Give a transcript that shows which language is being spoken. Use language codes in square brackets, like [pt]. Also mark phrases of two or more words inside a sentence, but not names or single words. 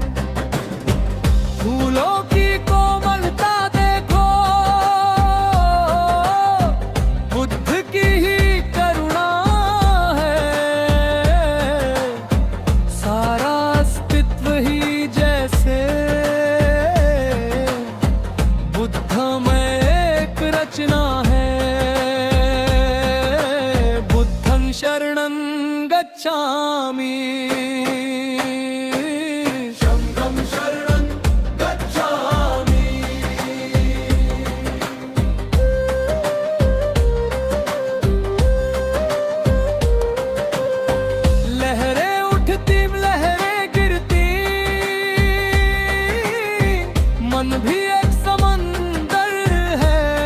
[hi] फूलों की कोमलता देखो, बुद्ध की ही करुणा है। सारा अस्तित्व ही जैसे बुद्ध में एक रचना है। [pi] बुद्धं शरणं गच्छामि, संघं शरणं गच्छामि। [hi] लहरें उठती लहरें गिरती, मन भी एक समंदर है।